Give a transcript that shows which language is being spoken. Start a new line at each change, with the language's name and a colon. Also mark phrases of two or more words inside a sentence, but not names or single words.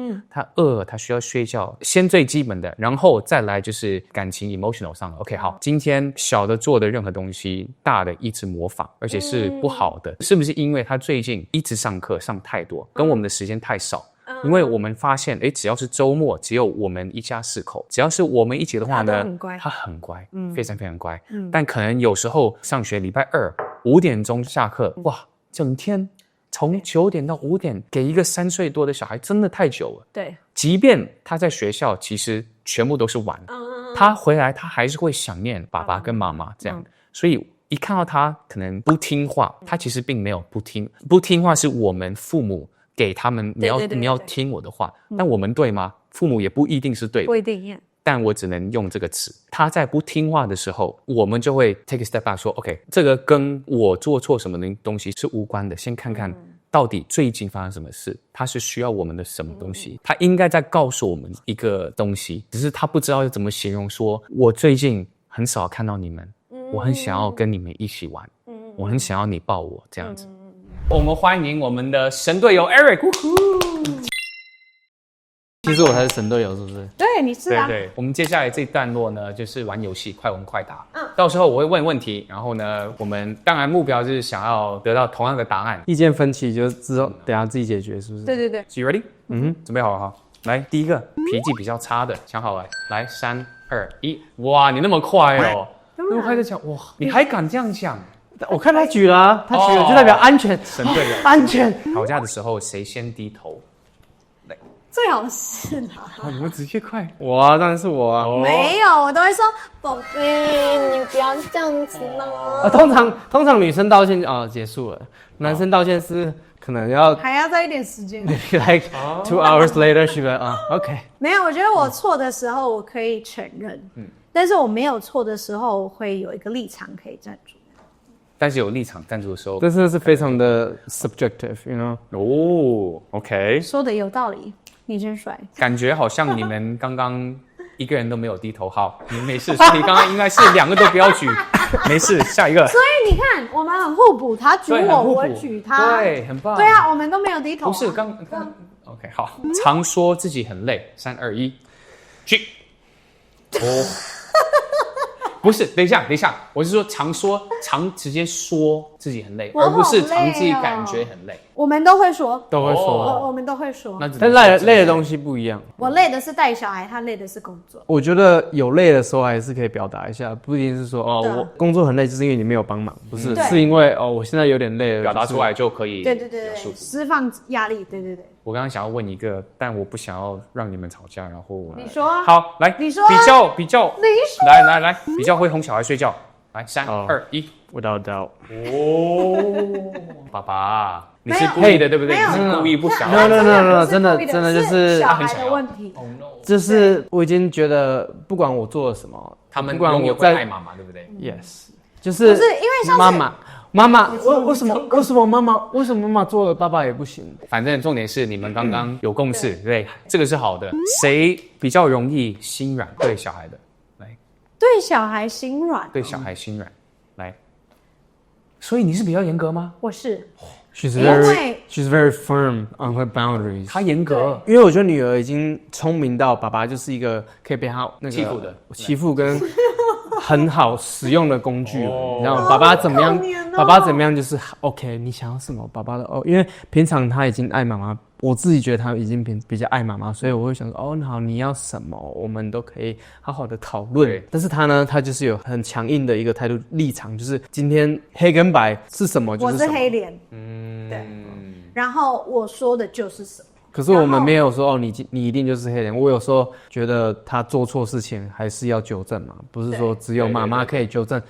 Chinese: 他餓，他需要睡覺，先最基本的，然後再來就是感情 emotional 上了。OK， 好，今天小的做的任何東西，大的一直模仿，而且是不好的，是不是因為他最近一直上課上太多，跟我們的時間太少？因為我們發現，只要是周末，只有我們一家4口，只要是我們一起的話呢，他很乖，非常非常乖。但可能有時候上學禮拜2 5點鐘下課，哇，整天從9點到5點給一個3歲多的小孩真的太久了。對，即便他在學校其實全部都是玩，他回來他還是會想念爸爸跟媽媽這樣。所以一看到他可能不聽話，他其實並沒有不聽話，是我們父母給他們，你要聽我的話。但我們對嗎？父母也不一定是對的，不一定。但我只能用這個詞。他在不聽話的時候，我們就會
English: take a step back
Chinese: 說 ，OK， 這個跟我做錯什麼東西是無關的。先看看到底最近發生什麼事，他是需要我們的什麼東西，他應該在告訴我們一個東西，只是他不知道要怎麼形容說，我最近很少看到你們，我很想要跟你們一起玩，我很想要你抱我這樣子。我們歡迎我們的神隊友 Eric。其實我才是神隊友，是不是？对，你是啊。对，我們接下來這一段落呢，就是玩遊戲，快問快答。到時候我會問問題，然後呢，我們當然目標就是想要得到同樣的答案。意見分歧就之後等下自己解決，是不是？對。
English: So you ready？
Chinese: 準備好了哈。來，第一個脾氣比較差的，想好了。來，3、2、1，哇，你那麼快哦，那麼快就講，哇，你還敢這樣講？我看他舉了，他舉了就代表安全，神隊友。安全。吵架的時候誰先低頭？最好是啦。你們直接快。我啊，当然是我啊。沒有，我都會說，寶貝，你不要這樣子啦。通常女生道歉結束了，男生道歉是可能還要再一點時間。
English: Like 2 hours later, she like OK。
Chinese: 沒有，我覺得我錯的時候我可以承認，但是我沒有錯的時候，我會有一個立場可以站住。但是有立場站住的時候，這真的是非常的
English: subjective，you know？
Chinese: 哦 ，OK，說的有道理。你真帥，感覺好像你們剛剛一個人都沒有低頭。好，你沒事，所以剛剛應該是2個都不要舉，沒事，下一個。所以你看，我們很互補，他舉我，我舉他，對，很棒。對啊，我們都沒有低頭。不是剛 OK 好，常說自己很累，3、2、1，去。不是，等一下，我是说常直接說自己很累，而不是常自己感覺很累。我們都會說，我們都會說。但累的東西不一樣。我累的是帶小孩，他累的是工作。我覺得有累的時候還是可以表達一下，不一定是說我工作很累，就是因為你沒有幫忙，不是，是因為我現在有點累了，表達出來就可以。對，釋放壓力，對。我剛剛想要問一個，但我不想要讓你們吵架，然後你說啊。好，來，你說啊。比較，你說。來，比較會哄小孩睡覺。來，3、2、1
English: ，Without doubt。
Chinese: 爸爸，你是故意的，對不對？你是故意不想。 No， 真的就是小孩的問題。就是我已經覺得，不管我做了什麼，他們永遠會愛媽媽，對不對？Yes，就是因為媽媽，為什麼媽媽做了，爸爸也不行？反正重點是你們剛剛有共識，對，這個是好的。誰比較容易心軟？對小孩的，來，對小孩心軟，对小孩心軟，來。所以你是比較嚴格嗎？我是。
English: She's very firm on her boundaries。
Chinese: 她嚴格，因為我覺得女兒已經聰明到爸爸就是一個可以被她欺負跟很好使用的工具了。你知道嗎？爸爸怎麼樣？爸爸怎麼樣就是 OK。你想要什麼？爸爸的因為平常他已經愛媽媽，我自己覺得他已經比較愛媽媽，所以我會想說好，你要什麼，我們都可以好好的討論。但是他呢，他就是有很強硬的一個態度立場，就是今天黑跟白是什麼就是什麼。我是黑臉，對。然後我說的就是什麼。可是我們沒有說你一定就是黑臉。我有時候覺得他做錯事情還是要糾正嘛，不是說只有媽媽可以糾正。